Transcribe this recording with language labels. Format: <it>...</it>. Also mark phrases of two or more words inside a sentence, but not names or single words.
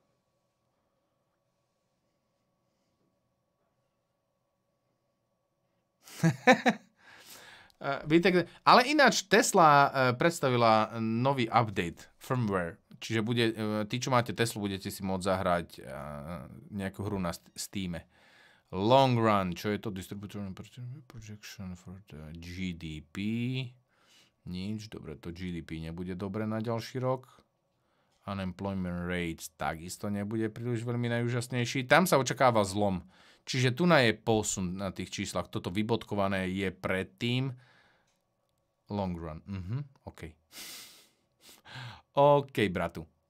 <sk>Ale ináč Tesla predstavila nový update, firmware. Čiže tí, čo máte Teslu, budete si môcť zahrať nejakú hru na Steame.</sk> <en>Long run,</en> <sk>čo je to?</sk> <en>Distributor projection for the GDP.</en> <sk>Nič, dobre, to GDP nebude dobre na ďalší rok.</sk> <en>Unemployment rates</en> <sk>takisto nebude príliš veľmi najúžasnejší. Tam sa očakáva zlom. Čiže tu je posun na tých číslach. Toto vybodkované je predtým.</sk> <en>Long run.</en> <sk>OK. OK, bratu.</sk>